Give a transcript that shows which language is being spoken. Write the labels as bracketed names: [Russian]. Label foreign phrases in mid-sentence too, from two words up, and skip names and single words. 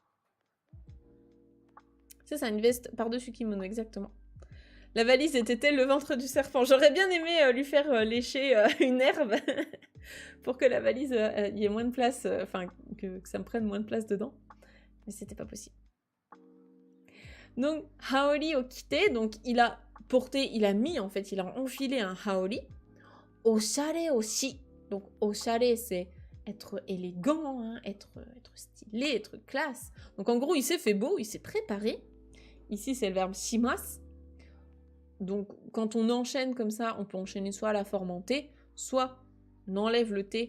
[French] C'est ça, une veste par-dessus kimono, exactement. La valise était-elle le ventre du serpent? J'aurais bien aimé lui faire lécher une herbe pour que la valise y ait moins de place, que ça me prenne moins de place dedans. Mais c'était pas possible. Donc, [Japanese] 羽織を着て, [French] donc il a enfilé un haori. [Japanese] おしゃれおし. [French] Donc, oshare, c'est être élégant, hein, être stylé, être classe. Donc, en gros, il s'est fait beau, il s'est préparé. Ici, c'est le verbe shimasu. Donc, quand on enchaîne comme ça, on peut enchaîner soit la forme en T, soit on enlève le T.